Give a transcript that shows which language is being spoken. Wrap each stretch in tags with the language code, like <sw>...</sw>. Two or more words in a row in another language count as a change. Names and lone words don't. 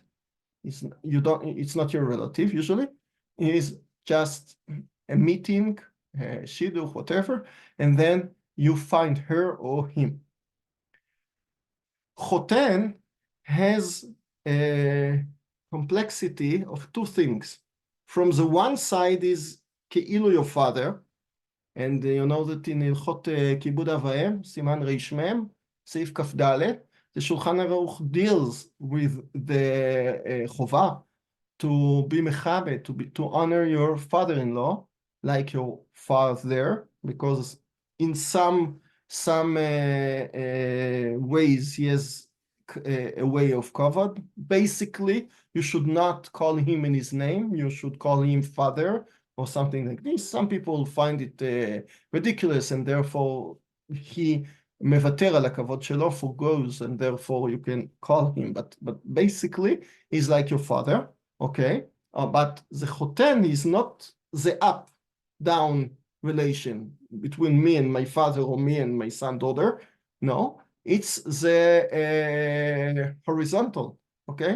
<en>It's not your relative usually. It is just a meeting, shidduch, whatever, and then you find her or him. Choten has a complexity of 2 things. From the one side is כאילו your father, and you know that in</en> <he>הלכות כיבוד אב ואם, סימן רמ, סעיף כ"ד,</he> <en>the Shulchan Aruch deals with the חובה to be mechabed, to honor your father-in-law, like your father, because in some ways he has a way of kavod. Basically, you should not call him in his name. You should call him father or something like this. Some people find it ridiculous, and therefore he</en> <he>מוותר על הכבוד שלו,</he> <en>forgoes, and therefore you can call him, but basically he's like your father, okay? But the choten is not the up-down relation between me and my father or me and my son, daughter. No, it's the horizontal, okay?</en>